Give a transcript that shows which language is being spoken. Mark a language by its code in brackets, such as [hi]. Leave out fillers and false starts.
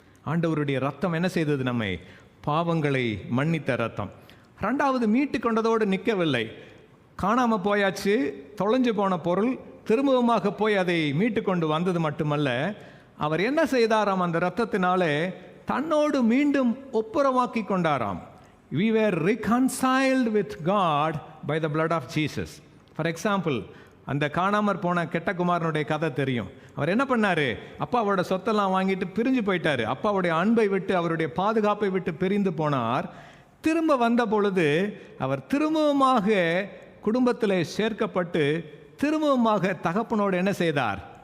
[ta] ஆண்டவருடைய ரத்தம் என்ன செய்தது? நம்மை பாவங்களை மன்னித்த ரத்தம். ரெண்டாவது, மீட்டு கொண்டதோடு நிற்கவில்லை. காணாமல் போயாச்சு, தொலைஞ்சு போன பொருள் திரும்பவுமாக போய் அதை மீட்டு கொண்டு வந்தது மட்டுமல்ல, அவர் என்ன செய்தாராம்? அந்த இரத்தத்தினாலே தன்னோடு மீண்டும் ஒப்புரவாக்கி கொண்டாராம். [en] We were reconciled with God by the blood of Jesus. For example, [ta] அந்த காணாமற் போன கெட்ட குமாரனுடைய கதை தெரியும். அவர் என்ன பண்ணாரு? அப்பாவோட சொத்தெல்லாம் வாங்கிட்டு பிரிஞ்சு போயிட்டாரு. அப்பாவுடைய அன்பை விட்டு, அவருடைய பாதுகாப்பை விட்டு பிரிந்து போனார். திரும்ப வந்த பொழுது அவர் திரும்பவுமாக குடும்பத்தில் சேர்க்கப்பட்டு திரும்பவுமாக தகப்பனோடு என்ன செய்தார்?